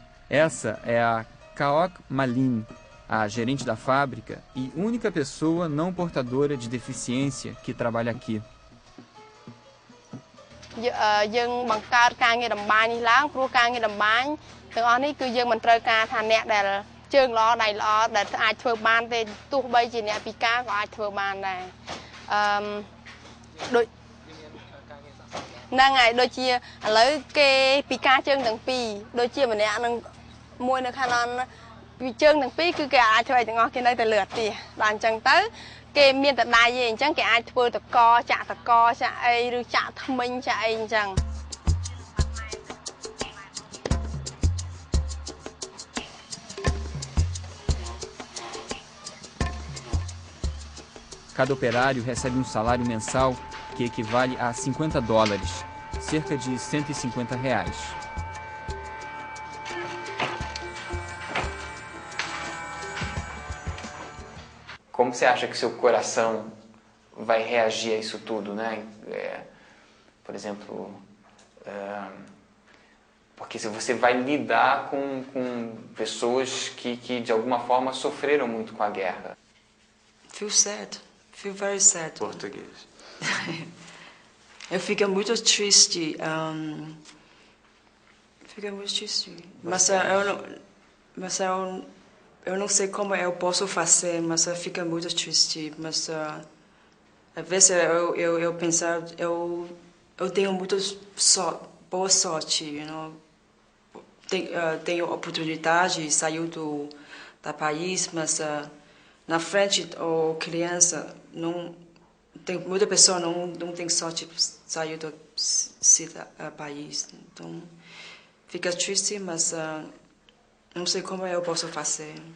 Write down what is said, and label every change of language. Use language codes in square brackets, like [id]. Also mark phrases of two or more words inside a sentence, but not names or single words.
[pt] Essa é a Kaok Malin, a gerente da fábrica e única pessoa não portadora de deficiência que trabalha aqui. [km] យើងបង្កើតការងារតម្បាញនេះឡើងព្រោះការងារតម្បាញទាំងអស់នេះគឺយើងមិនត្រូវការថាអ្នកដែលជើងល្អដៃល្អដែលអាចធ្វើបានទេទោះបីជាអ្នកពិការក៏អាចធ្វើបានដែរ ដូចហ្នឹងហើយដូចជាឥឡូវគេពិការជើងទាំងពីរដូចជាម្នាក់នឹងមួយនៅខាងពីជើងទាំងពីរគឺគេអាចធ្វើឲ្យទាំងអស់គេនៅតែលឿនទៀតដល់អញ្ចឹងទៅគេមានតែដៃទេអញ្ចឹងគេអាចធ្វើតកចាក់តកចាក់អីឬចាក់ធ្មេញចាក់អីអញ្ចឹង [pt] Cada operário recebe um salário mensal que equivale a $50, cerca de R$150. Como você acha que seu coração vai reagir a isso tudo, né? Por exemplo, porque se você vai lidar com pessoas que de alguma forma sofreram muito com a guerra. [en] Feel sad. Feel very sad. [pt] Português. Eu fico muito triste. Fico muito triste. Mas eu não sei como eu posso fazer, mas fica muito triste. Mas às vezes eu penso, eu tenho muito boa sorte, [en] you know? [pt] Tenho oportunidade de sair do país, mas na frente ou criança não tem muita pessoa não tem sorte de sair do país, então fica triste, mas não sei como eu posso fazer.